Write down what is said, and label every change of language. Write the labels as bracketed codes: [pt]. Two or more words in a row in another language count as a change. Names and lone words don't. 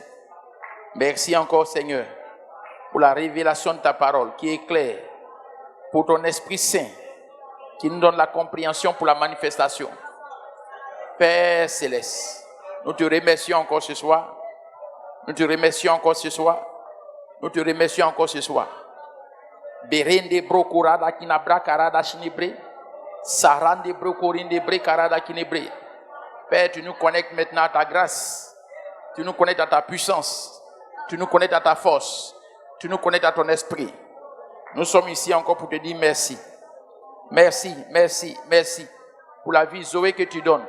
[fr] Merci encore, Seigneur, pour la révélation de ta parole qui est claire, pour ton Esprit Saint qui nous donne la compréhension pour la manifestation. Père céleste, nous te remercions encore ce soir. Nous te remercions encore ce soir. Nous te remercions encore ce soir. Berende brokurada kinabra karada shinibre. Sarande brokorinde bre karada kinebre. Père, tu nous connectes maintenant à ta grâce. Tu nous connectes à ta puissance. Tu nous connectes à ta force. Tu nous connectes à ton esprit. Nous sommes ici encore pour te dire merci. Merci, merci, merci pour la vie Zoé que tu donnes.